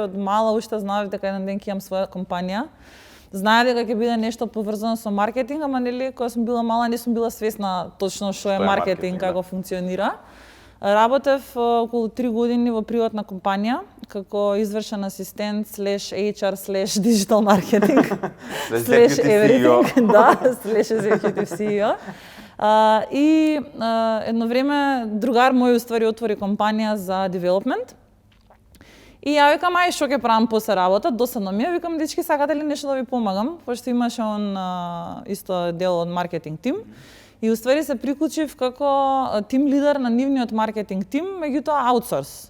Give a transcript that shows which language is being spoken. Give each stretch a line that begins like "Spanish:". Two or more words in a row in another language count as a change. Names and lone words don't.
Macedonian: Од мала уште знаев дека еден ден ќе имам своја компанија. Знаев дека ќе биде нешто поврзано со маркетинг, ама нели кога сум била мала не сум била свесна точно што е маркетинг, како функционира. Работев околу 3 години во приватна компанија како извршен асистент /
English: HR/ digital marketing /everything,
Macedonian: да, /
English: executive CEO.
Macedonian: И едно време другар мој уствари отвори компанија за development. И ја викам, ај што ќе правам после работа, досадно ми е, викам, дечки, сакате ли нешто да ви помагам, пошто имаше он исто дел од маркетинг тим. И уствари се приклучив како тим лидер на нивниот маркетинг тим, меѓутоа аутсорс.